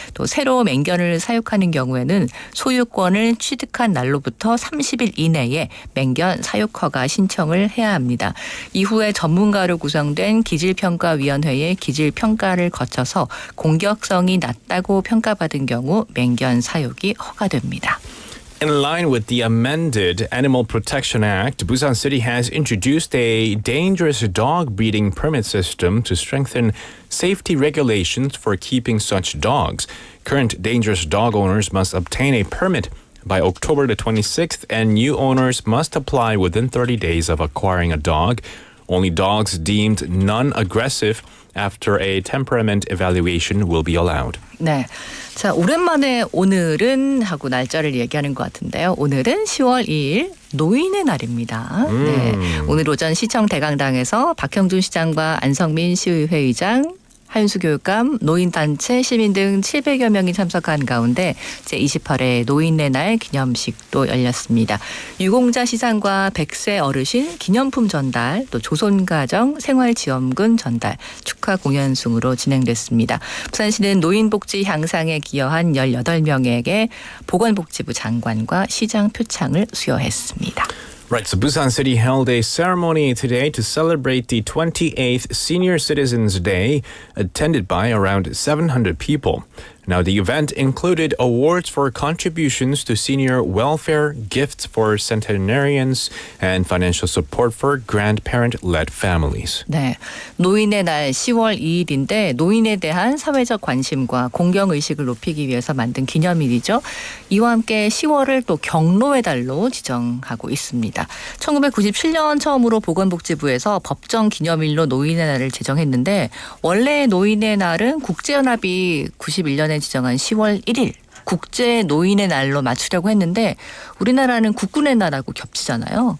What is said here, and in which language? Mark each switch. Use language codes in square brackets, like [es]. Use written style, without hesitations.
[ko] 또 새로 맹견을 사육하는 경우에는 소유권을 취득한 날로부터 30일 이내에 맹견 사육 허가 신청을 해야 합니다. 이후에 전문가로 구성된 기질평가위원회의 기질평가를 거쳐서 공격성이 낮다고 평가받은 경우 맹견 사육이 허가됩니다. [en] In line with the amended Animal Protection Act, Busan City has introduced a dangerous dog breeding permit system to strengthen safety regulations for keeping such dogs. Current dangerous dog owners must obtain a permit by October the 26th, and new owners must apply within 30 days of acquiring a dog. Only dogs deemed non-aggressive after a temperament evaluation will be allowed. [ko] 네, 자 오랜만에 오늘은 하고 날짜를 얘기하는 것 같은데요. 오늘은 10월 2일 노인의 날입니다. 네, 오늘 오전 시청 대강당에서 박형준 시장과 안성민 시의회 의장, 한윤수 교육감, 노인단체, 시민 등 700여 명이 참석한 가운데 제28회 노인의 날 기념식도 열렸습니다. 유공자 시상과 100세 어르신 기념품 전달, 또 조손가정 생활지원금 전달, 축하 공연 순으로 진행됐습니다. 부산시는 노인복지 향상에 기여한 18명에게 보건복지부 장관과 시장 표창을 수여했습니다. [en] Right, so Busan City held a ceremony today to celebrate the 28th Senior Citizens Day, attended by around 700 people. Now, the event included awards for contributions to senior welfare, gifts for centenarians, and financial support for grandparent-led families. [ko] 네, 노인의 날 10월 2일인데 노인에 대한 사회적 관심과 공경의식을 높이기 위해서 만든 기념일이죠. 이와 함께 10월을 또 경로의 달로 지정하고 있습니다. 1997년 처음으로 보건복지부에서 법정 기념일로 노인의 날을 제정했는데 원래 노인의 날은 국제연합이 91년에 지정한 10월 1일 국제 노인의 날로 맞추려고 했는데 우리나라는 국군의 날하고 겹치잖아요.